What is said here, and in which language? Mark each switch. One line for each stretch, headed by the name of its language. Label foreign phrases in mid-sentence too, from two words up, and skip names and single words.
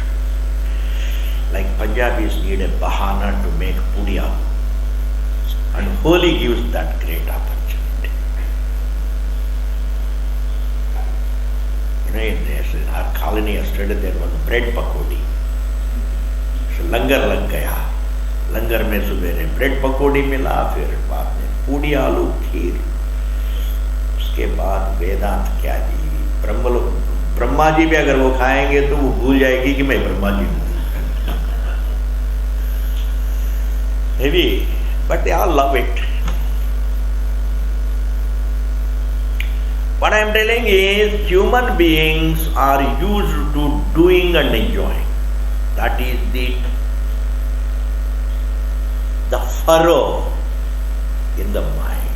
English: Like Punjabis need a bahana to make pudiya. And Holi gives that great opportunity. In our colony yesterday there was bread pakodi.
Hindi: So लंगर लग गया। लंगर में सुबेरे bread पकौड़ी मिला, फिर बाद में पूड़ी आलू खीर. के बाद वेदांत क्या जी, ब्रह्मा जी भी अगर वो खाएंगे तो वो भूल जाएगी कि मैं ब्रह्मा जी हूं.
English: Maybe, but they all love it. What I am telling is, human beings are used to doing and enjoying. That is the furrow in the mind.